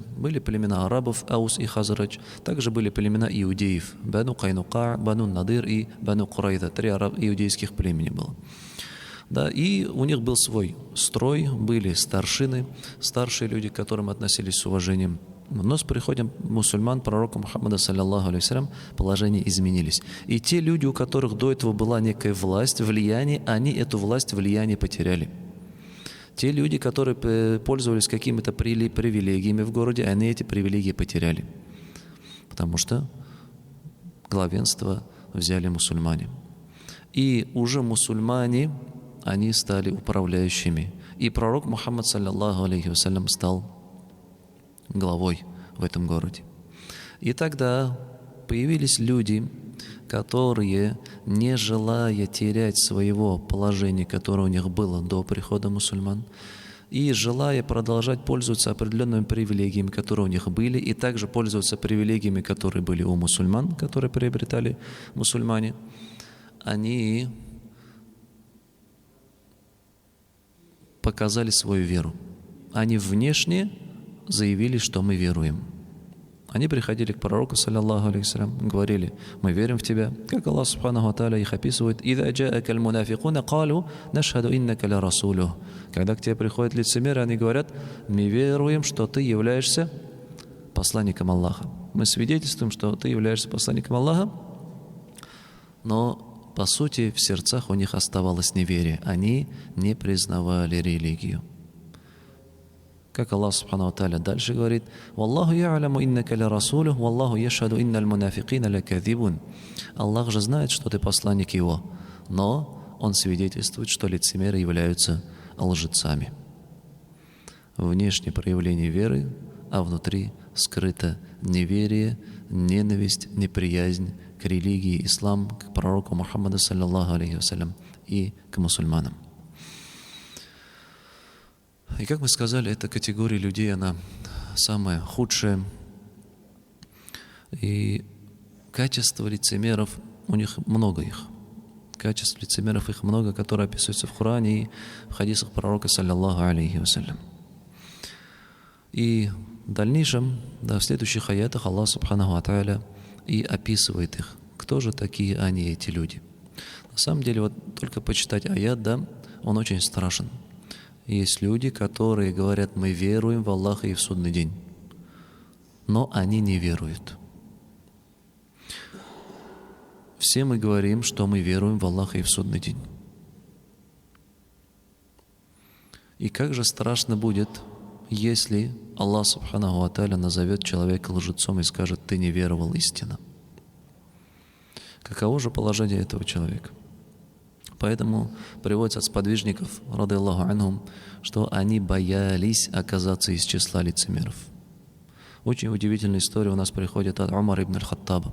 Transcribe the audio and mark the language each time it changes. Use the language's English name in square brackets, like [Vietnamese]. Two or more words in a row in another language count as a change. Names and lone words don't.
[Russian] Были племена арабов, Аус и Хазрадж, также были племена иудеев, Бану Кайнука, Бану Надир и Бану Курайда. 3 иудейских племени было. Да, и у них был свой строй, были старшины, старшие люди, к которым относились с уважением. Но с приходом мусульман, пророка Мухаммада, [Arabic] صلى الله عليه وسلم, [Russian] положения изменились. И те люди, у которых до этого была некая власть, влияние, они эту власть, влияние потеряли. Те люди, которые пользовались какими-то привилегиями в городе, они эти привилегии потеряли. Потому что главенство взяли мусульмане. И уже мусульмане, они стали управляющими. И пророк Мухаммад, [Arabic] صلى الله عليه وسلم, [Russian] стал главой в этом городе. И тогда появились люди, которые, не желая терять своего положения, которое у них было до прихода мусульман, и желая продолжать пользоваться определенными привилегиями, которые у них были, и также пользоваться привилегиями, которые были у мусульман, которые приобретали мусульмане, они показали свою веру. Они внешне заявили, что мы веруем. Они приходили к пророку, [Arabic] صلى الله عليه [Russian] говорили: мы верим в тебя, как Аллах [Arabic] سبحانه وتعالى [Russian] их описывает: [Arabic] «إذا جاءك المنافقون قالوا نشهد إنك لرسوله». [Russian] Когда к тебе приходят лицемеры, они говорят: мы веруем, что ты являешься посланником Аллаха. Мы свидетельствуем, что ты являешься посланником Аллаха, но по сути в сердцах у них оставалось неверие. Они не признавали религию. Как Аллах [Arabic] سبحانه وتعالى [Russian] дальше говорит: [Arabic] «والله يعلم إنك لرسوله والله يشهد إن المنافقين لكاذبون». [Russian] Аллах же знает, что ты посланник Его, но Он свидетельствует, что лицемеры являются лжецами. Внешнее проявление веры, а внутри скрыто неверие, ненависть, неприязнь к религии ислам, к пророку Мухаммаду [Arabic] صلى الله عليه وسلم [Russian] и к мусульманам. И как мы сказали, эта категория людей, она самая худшая. И качества лицемеров, у них много их. Качеств лицемеров их много, которые описываются в Коране и в хадисах пророка [Arabic] صلى الله عليه وسلم. [Russian] И в дальнейшем, в следующих аятах Аллах [Arabic] سبحانه وتعالى [Russian] и описывает их. Кто же такие они, эти люди? На самом деле, вот только почитать аят, он очень страшен. Есть люди, которые говорят: мы веруем в Аллаха и в судный день, но они не веруют. Все мы говорим, что мы веруем в Аллаха и в судный день. И как же страшно будет, если Аллах [Arabic] سبحانه وتعالى [Russian] назовет человека лжецом и скажет: ты не веровал истинно. Каково же положение этого человека? Поэтому приводится от сподвижников, [Arabic] رضي الله عنهم, [Russian] что они боялись оказаться из числа лицемеров. Очень удивительная история у нас приходит от Умара ибн аль-Хаттаба.